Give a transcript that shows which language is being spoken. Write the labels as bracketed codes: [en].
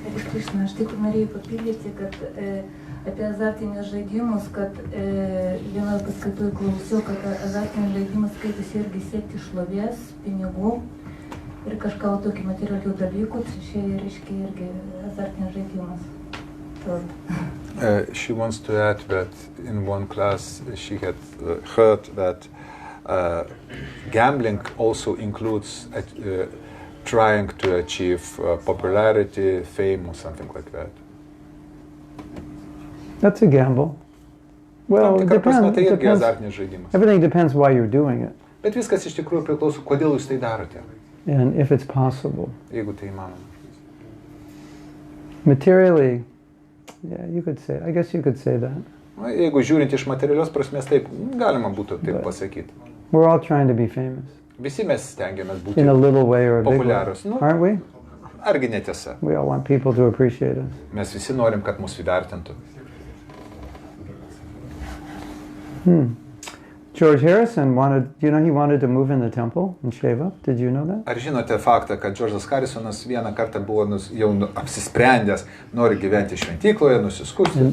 [lt] Krishna, aš tik norėjau papildyti, kad apie azartinius žaidimus, kad vienoje paskaitoje klausiau, kad azartinius žaidimus skaitėsi irgi siekti šlovės, pinigų ir kažką tokį materialių dalykų, čia reiškia irgi azartinis žaidimas. [en] She wants to add that in one class she had heard that gambling also includes trying to achieve popularity, fame, or something like that. That's a gamble. Well, it depends. Everything depends why you're doing it. [lt] Bet viskas iš tikrųjų priklauso, kodėl jūs tai darote. [en] And if it's possible. [lt] Jeigu tai įmanoma. [en] Materially, yeah, I guess you could say that. [lt] Jeigu žiūrint iš materialios prasmės, taip galima būtų taip pasakyti. [en] We're all trying to be famous. [lt] Visi mes stengiamės būti [en] in a little way or a big way, [lt] populiarūs. [en] aren't we? [lt] Argi netiesa? [en] We all want people to appreciate us. [lt] Mes visi norim, kad mus įvertintų. [en] George Harrison he wanted to move in the temple and shave up. Did you know that? [lt] Ar žinote faktą, kad Džordžas Harrisonas vieną kartą buvo jau apsisprendęs, nori gyventi šventykloje, nusiskusti?